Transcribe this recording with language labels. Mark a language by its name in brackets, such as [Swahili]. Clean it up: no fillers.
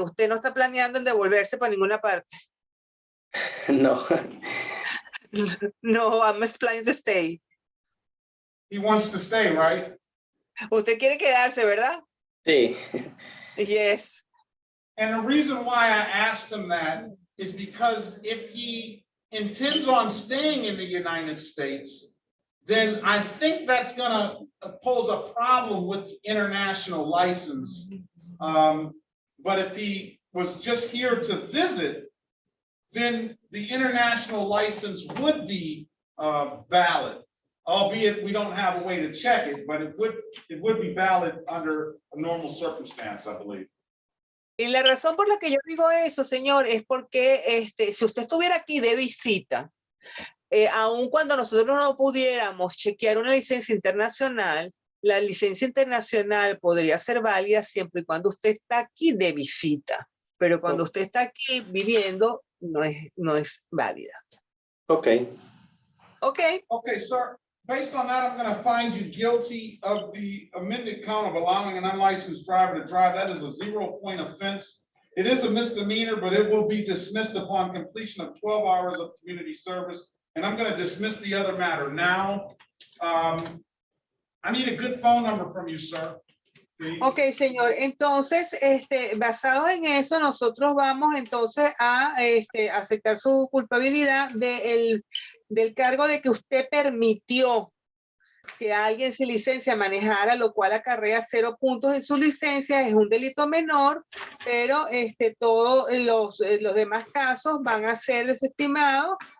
[Spanish] Usted no está planeando en devolverse para ninguna parte. No. [English] No, I'm just planning to stay. He wants to stay, right? [Spanish] Usted quiere quedarse, ¿verdad? Sí. [English] Yes. And the reason why I asked him that is because if he intends on staying in the United States, then I think that's gonna pose a problem with the international license. But if he was just here to visit, then the international license would be valid, albeit we don't have a way to check it, but it would be valid under a normal circumstance, I believe. [Spanish] Y la razón por la que yo digo eso, señor, es porque si usted estuviera aquí de visita, aun cuando nosotros no pudiéramos chequear una licencia internacional, la licencia internacional podría ser válida siempre y cuando usted está aquí de visita. Pero cuando usted está aquí viviendo, no es válida. [English] Okay. Okay, sir. Based on that, I'm going to find you guilty of the amended count of allowing an unlicensed driver to drive. That is a 0-point offense. It is a misdemeanor, but it will be dismissed upon completion of 12 hours of community service. And I'm going to dismiss the other matter now. I need a good phone number from you, sir. Please. [Spanish] Ok, señor. Entonces, basado en eso, nosotros vamos entonces a aceptar su culpabilidad del cargo de que usted permitió que alguien sin licencia manejara, lo cual acarrea 0 puntos en su licencia, es un delito menor, pero todos los demás casos van a ser desestimados.